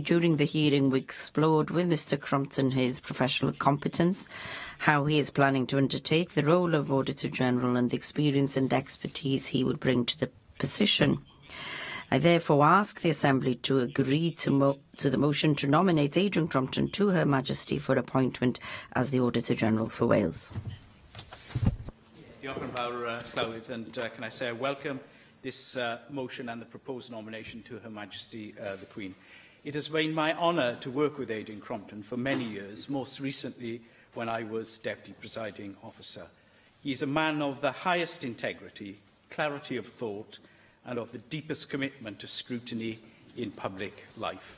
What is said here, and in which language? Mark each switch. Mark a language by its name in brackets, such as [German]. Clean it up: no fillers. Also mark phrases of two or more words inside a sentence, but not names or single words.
[English] During the hearing, we explored with Mr Crompton his professional competence, how he is planning to undertake the role of Auditor General and the experience and expertise he would bring to the position. I therefore ask the Assembly to agree to the motion to nominate Adrian Crompton to Her Majesty for appointment as the Auditor General for Wales. [Welsh] Diolch yn fawr, Llywydd, [English] and can I say I welcome this motion and the proposed nomination to Her Majesty the Queen. It has been my honour to work with Adrian Crompton for many years, most recently when I was Deputy Presiding Officer. He is a man of the highest integrity, clarity of thought, and of the deepest commitment to scrutiny in public life.